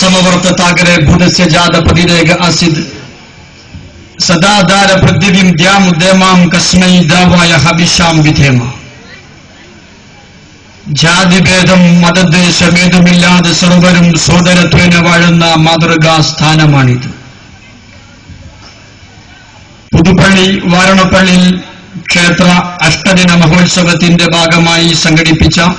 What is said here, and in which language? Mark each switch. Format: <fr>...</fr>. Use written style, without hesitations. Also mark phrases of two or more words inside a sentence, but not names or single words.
<sa>वर्तताग्रे भूतस्य जातपतिरेक आसीत् सदाधार पृथ्वीं द्यामुद्यमां कस्मै दावाय हविषां विधेम</sa> <ml>ജാതിഭേദം മതദ്വേഷഭേദമില്ലാതെ സർവരും സോദരത്വേന വാഴുന്ന മാതൃകാ സ്ഥാനമാണിത്. പുതുപ്പള്ളി വാരണപ്പള്ളിയിൽ ക്ഷേത്ര അഷ്ടദിന മഹോത്സവത്തിന്റെ ഭാഗമായി സംഘടിപ്പിച്ച</ml>